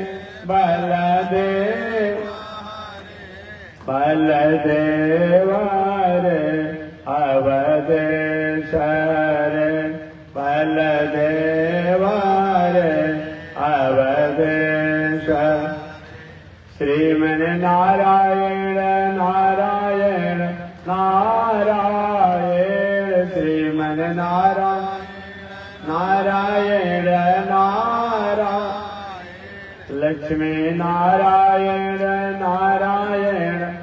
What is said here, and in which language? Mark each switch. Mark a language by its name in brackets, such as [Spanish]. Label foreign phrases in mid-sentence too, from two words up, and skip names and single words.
[Sanskrit] बलदेव बलदेव रे अवधेश रे बलदेव रे अवधेश श्रीमन्नारायण नारायण नारायण श्रीमन्नारायण नारायण नारायण लक्ष्मी नारायण नारायण